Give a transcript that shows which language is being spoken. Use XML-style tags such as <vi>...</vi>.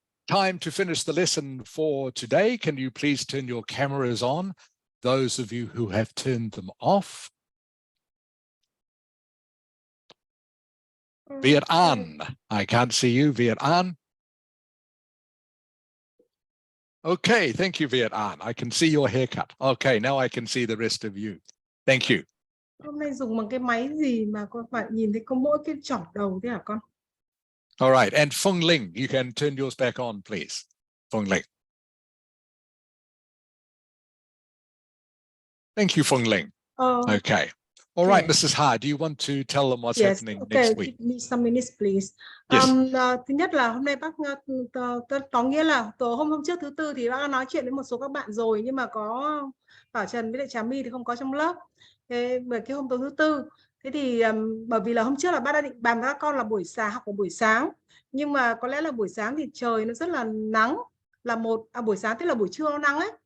<en>Time to finish the lesson for today. Can you please turn your cameras on, those of you who have turned them off? Viet An, I can't see you, Viet An. Okay, thank you, Viet An. I can see your haircut. Okay, now I can see the rest of you. Thank you.</en> <vi>Hôm nay dùng bằng cái máy gì mà con phải nhìn thấy có mỗi cái chỏm đầu thế hả con?</vi> <en>All right, and Fung Ling, you can turn yours back on, please. Fung Ling. Thank you, Fung Ling. Okay. All right, Mrs. Ha, do you want to tell them what's Yes, happening okay, next week? give me some minutes, please. Yes.</en> <vi>Thứ nhất là hôm nay bác có nghĩa là hôm trước thứ tư thì bác đã nói chuyện với một số các bạn rồi, nhưng mà có Bảo Trần với lại Trà My thì không có trong lớp. Thế về cái hôm tối thứ tư, thế thì bởi vì là hôm trước là bác đã định bàn với các con là buổi sáng học vào buổi sáng, nhưng mà có lẽ là buổi sáng thì trời nó rất là nắng, là buổi sáng tức là buổi trưa nó nắng ấy.</vi>